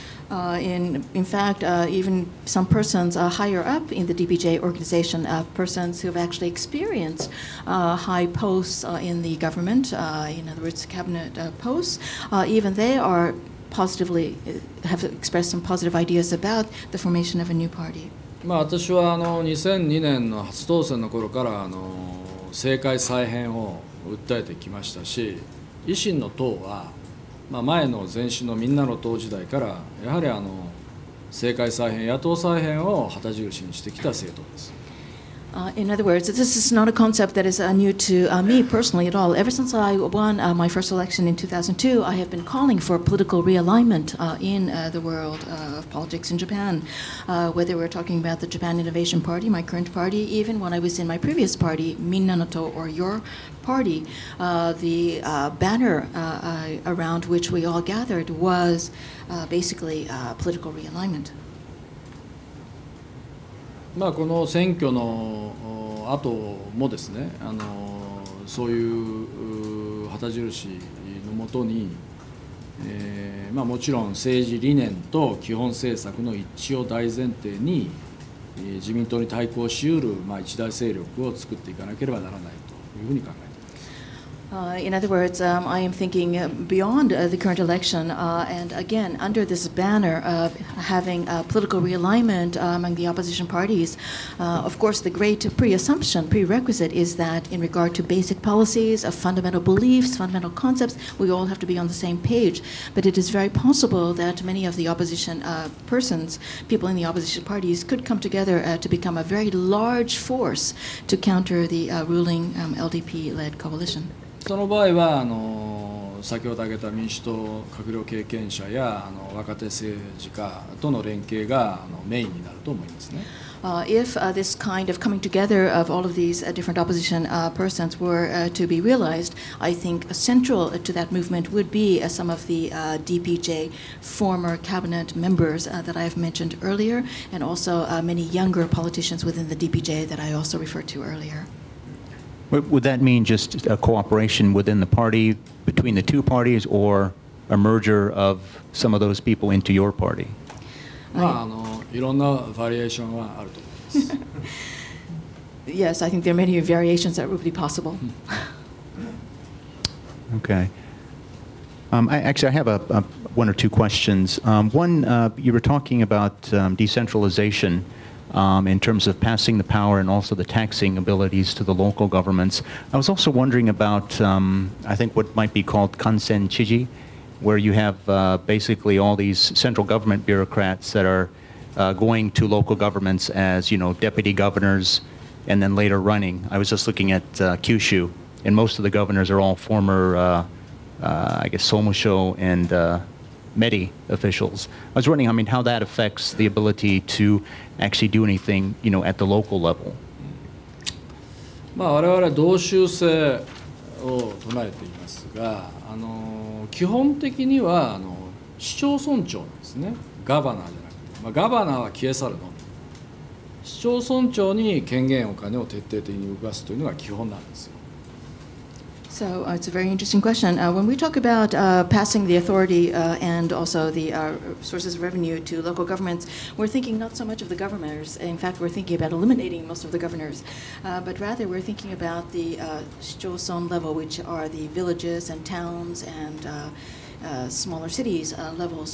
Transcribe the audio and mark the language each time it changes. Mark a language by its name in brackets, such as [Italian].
[English] In fact, even some persons higher up in the DPJ organization, persons who have actually experienced high posts in the government, in other words, cabinet posts, even they are positively have expressed some positive ideas about the formation of a new party. [Japanese] 私は2002年の初当選の頃から政界再編を訴えてきましたし、維新の党は前の前身のみんなの党時代からやはり政界再編、野党再編を旗印にしてきた政党です。 [English] In other words, this is not a concept that is new to me personally at all. Ever since I won my first election in 2002, I have been calling for political realignment in the world of politics in Japan. Whether we're talking about the Japan Innovation Party, my current party, even when I was in my previous party, Minna no To, or your party, the banner around which we all gathered was basically political realignment. [Japanese] この選挙の後もですね、そういう旗印のもとに、もちろん政治理念と基本政策の一致を大前提に、自民党に対抗しうる一大勢力を作っていかなければならないというふうに考えています。 [English] In other words, I am thinking beyond the current election, and again, under this banner of having political realignment among the opposition parties, of course, the great prerequisite is that in regard to basic policies, of fundamental beliefs, fundamental concepts, we all have to be on the same page. But it is very possible that many of the opposition persons, people in the opposition parties, could come together to become a very large force to counter the ruling LDP-led coalition. [Japanese] その場合は先ほど挙げた民主党閣僚経験者や若手政治家との連携がメインになると思いますね。 [English] If this kind of coming together of all of these different opposition persons were to be realized, I think central to that movement would be some of the DPJ former cabinet members that I have mentioned earlier, and also many younger politicians within the DPJ that I also referred to earlier. Would that mean just a cooperation within the party, between the two parties, or a merger of some of those people into your party? [Japanese] いろんなバリエーションはあると思います。 [English] Yes, I think there are many variations that would be possible. Okay. I have one or two questions. One, you were talking about decentralization in terms of passing the power and also the taxing abilities to the local governments. I was also wondering about, I think, what might be called kansen chiji, where you have basically all these central government bureaucrats that are going to local governments as, deputy governors and then later running. I was just looking at Kyushu, and most of the governors are all former, I guess, Somusho and MEDI officials. I was wondering, how that affects the ability to actually do anything, at the local level. [Japanese] 我々は同州制を唱えていますが、基本的には市町村長なんですね、ガバナーじゃなくて、ガバナーは消え去るのみ、市町村長に権限お金を徹底的に動かすというのが基本なんですよ。 [English] So it's a very interesting question. When we talk about passing the authority and also the sources of revenue to local governments, we're thinking not so much of the governors. In fact, we're thinking about eliminating most of the governors. But rather, we're thinking about the shichoson level, which are the villages and towns and smaller cities levels.